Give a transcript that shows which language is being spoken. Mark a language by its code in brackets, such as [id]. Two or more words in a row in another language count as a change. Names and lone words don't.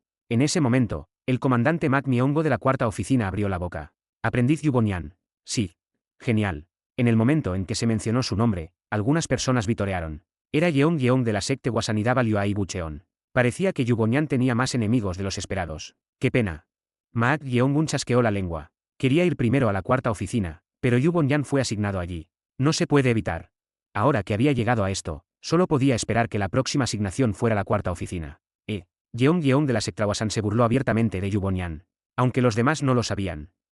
[es] En ese momento, el comandante Mak Myongo de la cuarta oficina abrió la boca. Aprendiz Yubonian. Sí. Genial. En el momento en que se mencionó su nombre, algunas personas vitorearon. Era Yeong de la secta Wasanidaba Liuai Bucheon. Parecía que Yubonian tenía más enemigos de los esperados. ¡Qué pena! Mak Yeongun chasqueó la lengua. Quería ir primero a la cuarta oficina, pero Yubonian fue asignado allí. No se puede evitar. Ahora que había llegado a esto, solo podía esperar que la próxima asignación fuera la cuarta oficina. Yeong de la secta Wasan se burló abiertamente de Yubonian. Aunque los demás no lo sabían.